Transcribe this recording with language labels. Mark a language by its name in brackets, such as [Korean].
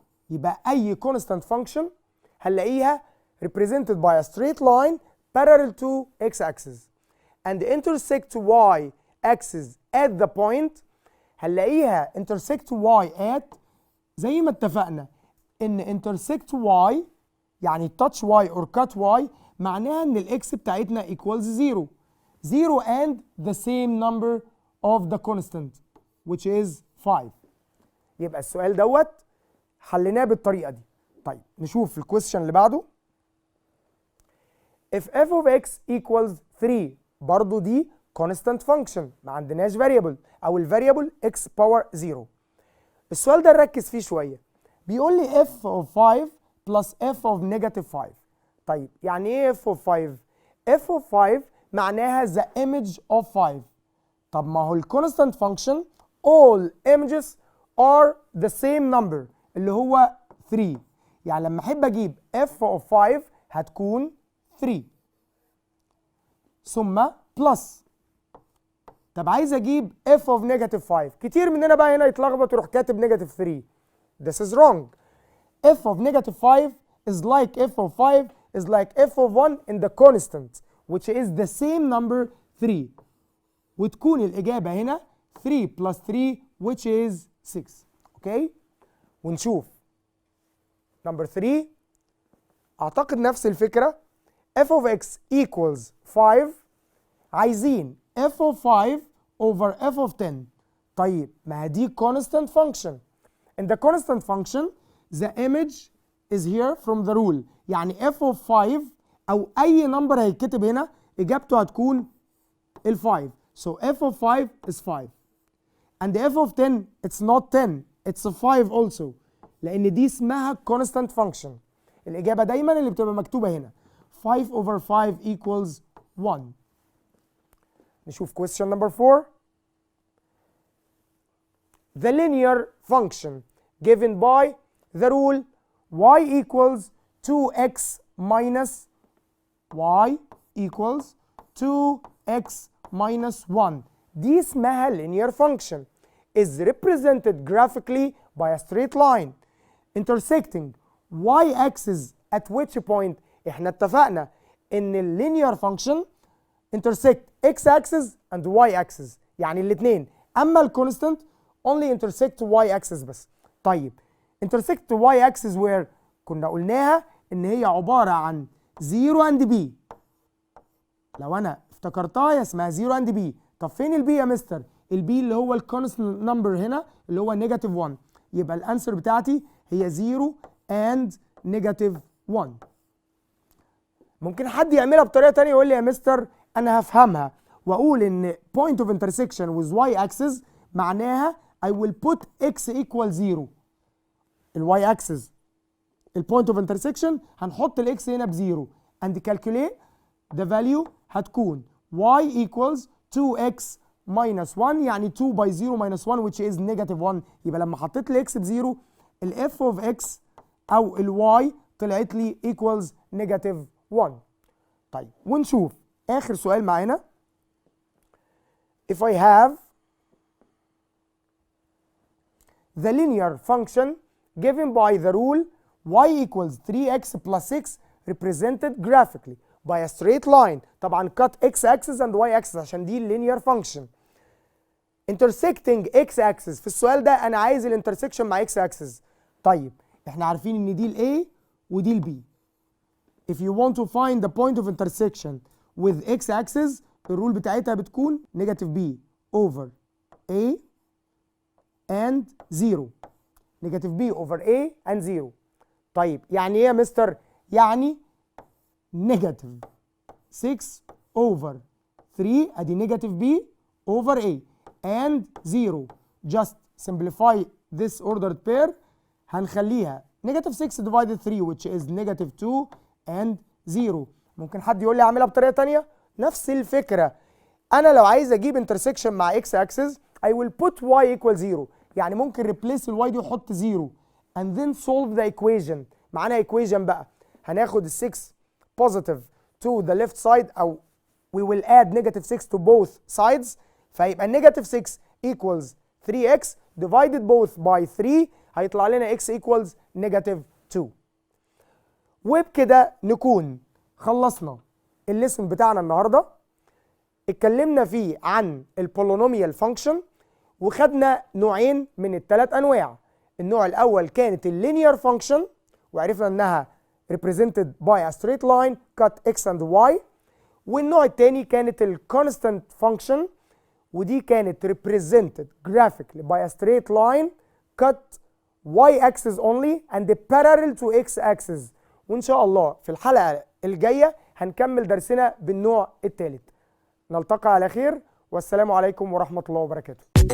[English] يبقى أي constant function [Arabic] هنلاقيها [English] represented by a straight line parallel to x-axis and intersect y-axis at the point هنلاقيها intersect y at [Arabic] زي ما اتفقنا إن [English] intersect y يعني touch y or cut y [Arabic] معناها ان الاكس بتاعتنا [English] equals 0 0 and the same number of the constant which is 5. [Arabic] يبقى السؤال دوت حليناه بالطريقه دي. طيب نشوف الكويستشن اللي بعده. [English] if f of x equals 3 [Arabic] برضو دي [English] constant function [Arabic] ما عندناش [English] variable او الفاريبل x power 0. [Arabic] السؤال ده نركز فيه شويه بيقول لي [English] f of 5 plus f of negative 5. [Arabic] طيب يعني ايه [English] f of 5؟ f of 5 معناها the image of 5. [Arabic] طب ما هو الكونستانت فانكشن [English] all images are the same number [Arabic] اللي هو 3 يعني لما احب اجيب f of 5 هتكون 3 ثم plus. طب عايز اجيب [English] f of negative 5 [Arabic] كتير مننا بقى هنا يتلخبط يروح كاتب negative 3. [English] This is wrong. f of negative 5 is like f of 5 is like f of 1 in the constant which is the same number 3 [Arabic] وتكون الإجابة هنا [English] 3 plus 3 which is 6. [Arabic] اوكي ونشوف [English] number 3 [Arabic] أعتقد نفس الفكرة [English] f of x equals 5 عايزين f of 5 over f of 10. طيب ما دي constant function in the constant function the image is here from the rule يعني f of 5 أو أي number هيتكتب هنا [Arabic] إجابته هتكون ال [English] 5 so f of 5 is 5 and f of 10 it's not 10 it's 5 also [Arabic] لأن دي اسمها [English] constant function. [Arabic] الإجابة دايما اللي بتبقى مكتوبة هنا 5 over 5 equals 1. [English] نشوف question number 4. The linear function given by the rule y equals 2x minus y equals 2x minus 1 دي اسمها linear function is represented graphically by a straight line intersecting y axis at which point [Arabic] احنا اتفقنا ان ال [English] linear function intersect x axis and y axis يعني الاثنين اما ال constant only intersect y axis بس. [Arabic] طيب [English] intersect y axis where [Arabic] كنا قلناها ان هي عباره عن [English] 0 and b. [Arabic] لو انا افتكرتها هي اسمها [English] 0 and b. [Arabic] طب فين البي يا مستر؟ البي اللي هو الكونستنت نمبر هنا اللي هو نيجاتيف 1. يبقى الانسر بتاعتي هي 0 and نيجاتيف 1. ممكن حد يعملها بطريقه ثانيه يقول لي يا مستر انا هفهمها واقول ان point of intersection with y axis معناها [English] I will put x equal 0. الواي axis البوينت of intersection هنحط الاكس هنا بزيرو and calculate the value هتكون y equals 2x minus 1 يعني 2 by 0 minus 1 which is negative 1. [Arabic] يبقى لما حطيت لي x بزيرو ال f of x او ال y طلعت لي [English] equals negative 1. [Arabic] طيب ونشوف اخر سؤال معانا. [English] If I have the linear function given by the rule y equals 3x plus 6 represented graphically by a straight line. طبعا cut x axis and y axis [Arabic] عشان دي [English] linear function. intersecting x axis في السؤال ده انا عايز الانترسكشن مع x axis. [Arabic] طيب احنا عارفين ان دي ال A ودي ال B. [English] If you want to find the point of intersection with x axis الرول بتاعتها بتكون negative b over a and 0. negative b over a and 0. [Arabic] طيب يعني ايه يا مستر؟ [English] يعني negative 6 over 3 ادي negative b over a and 0. just simplify this ordered pair [Arabic] هنخليها [English] negative 6 divided 3 which is negative 2 and 0. [Arabic] ممكن حد يقول لي اعملها بطريقه ثانيه؟ نفس الفكره. انا لو عايز اجيب [English] intersection مع x axis I will put y equal 0. [Arabic] يعني ممكن [English] replace ال y دي وحط 0 and then solve the equation. [Arabic] معانا [English] equation [Arabic] بقى هناخد ال [English] 6 positive to the left side او we will add negative 6 to both sides فيبقى negative 6 equals 3x divided both by 3 [Arabic] هيطلع لنا [English] x equals negative 2. [Arabic] وبكده نكون خلصنا الليسن بتاعنا النهارده. اتكلمنا فيه عن البولينوميال فانكشن وخدنا نوعين من الثلاث انواع. [English] النوع الاول كانت اللينير فانكشن [Arabic] وعرفنا انها [English] represented by a straight line cut x and y. والنوع الثاني كانت الكونستانت فانكشن [Arabic] ودي كانت [English] represented graphically by a straight line cut y axis only and parallel to x axis. [Arabic] وان شاء الله في الحلقه الجايه هنكمل درسنا بالنوع الثالث. نلتقي على خير والسلام عليكم ورحمه الله وبركاته.